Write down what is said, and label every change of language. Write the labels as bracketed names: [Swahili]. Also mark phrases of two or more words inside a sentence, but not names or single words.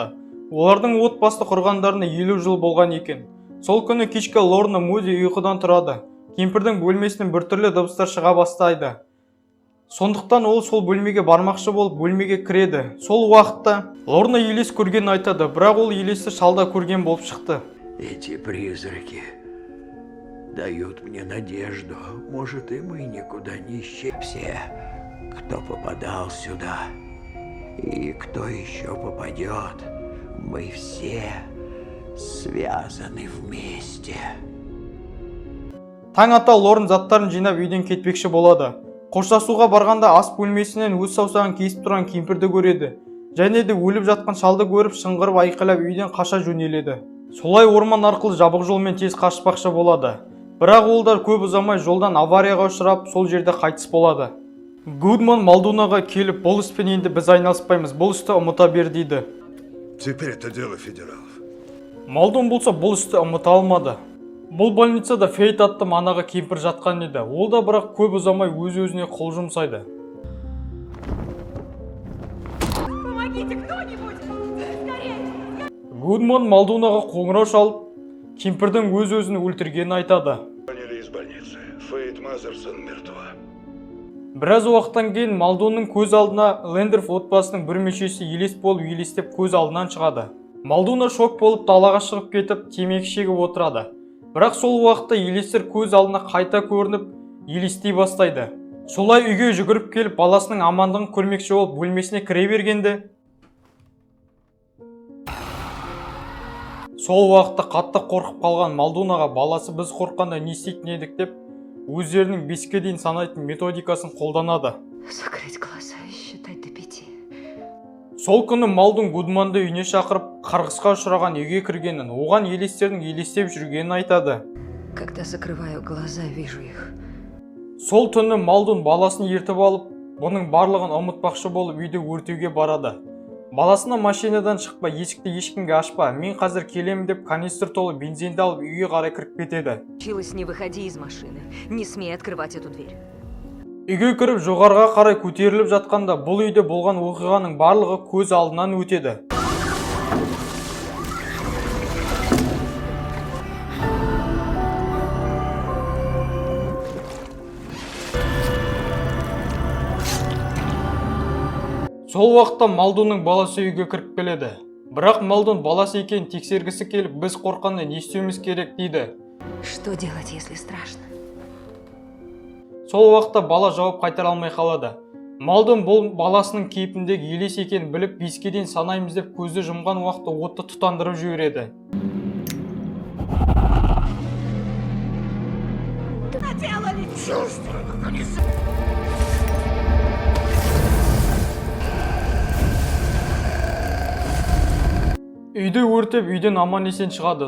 [Kazakh] Олардың отбасы құрғандарына 50 жыл болған екен. Сол күні кешкі Лорна Муди ұйқыдан тұрады. Кемпірдің бөлмесінен біртүрлі дыбыстар шыға бастайды. Сондықтан ол сол бөлмеге бармақшы болып бөлмеге кіреді. Сол уақытта Лорна елес көргенін айтады, бірақ ол елесті шалда көрген болып шықты. [Russian] Эти призраки дают мне надежду. Может, и мы никуда не исчезнем. Все, кто попадал сюда, и кто еще попадет, мы все связаны вместе. [Kazakh] Таң ата Лорн заттарын жинап үйден кетпекші болады. Қоштасуға барғанда ас бөлмесінен өз саусағын кесіп тұрған кемпірді көреді. және де өліп жатқан шалды көріп шыңғырып айқайлап үйден қаша жөнеледі. Солай орман арқылы жабық жолмен тез қашпақшы болады. Бірақ ол да көп ұзамай жолдан аварияға ұшырап, сол жерде қайтыс болады. Гудман Малдунаға келіп, бұл іспен енді біз айналыспаймыз, бұл істі ұмыта бер дейді. [Russian] Теперь это дело федералов. [Kazakh] Малдун болса бұл істі ұмыта алмады. Бұл больницада Фейт атты манаға кемпір жатқан еді. Ол да бірақ көп ұзамай өз-өзіне қол жұмсайды. Гудман Малдунаға қоңырау шалып, кемпірдің өз-өзін өлтіргенін айтады. [Russian] Звонили из больницы. Фейт Мазерсон мертва. [Kazakh] Біраз уақыттан кейін Малдунның көз алдына Лендерф отбасының бір мүшесі елес болып елестеп көз алдынан шығады. Малдуна шок болып далаға шығып кетіп, темекі шегіп отырады. Бірақ сол уақытта елестер көз алдына қайта көрініп, елестей бастайды. Солай үйге жүгіріп келіп, баласының амандығын көрмекші болып бөлмесіне кіре бергенде, сол уақытта қатты қорқып қалған Малдунаға баласы біз қорққанда не істейтін едік деп, өздерінің 5-ке дейін санайтын методикасын қолданады. [Russian] Закрыть глаза и считать до 5. [Kazakh] Сол күні Малдун Гудманды үйіне шақырып, қарғысқа ұшыраған үйге кіргенін, оған елестердің елестеп жүргенін айтады. [Russian] Когда закрываю глаза, вижу их. [Kazakh] Сол түні Малдун баласын ертіп алып, бұның барлығын ұмытпақшы болып үйді өртеуге барады. Баласына машинадан шықпа, есікті ешкімге ашпа, мен қазір келемін деп канистр толы бензинді алып үйге қарай кіріп кетеді. [Russian] Училась, не выходи из машины. Не смей открывать эту дверь. [Kazakh] Үйге кіріп жоғарға қарай көтеріліп жатқанда, бұл үйде болған оқиғаның барлығы көз алдынан өтеді. Сол уақытта Малдунның баласы үйге кіріп келеді. Бірақ Малдун баласы екенін тексергісі келіп, біз қорққанда не істеуіміз керек дейді. [Russian] Что делать, если страшно? [Kazakh] Сол уақытта бала жауап қайтара алмай қалады. Малдун бұл баласының кейпіндегі елес екенін біліп, 5-ке дейін санаймыз деп көзді жұмған уақытта отты тұтандырып жібереді. Үйді өртеп, үйден аман-есен шығады.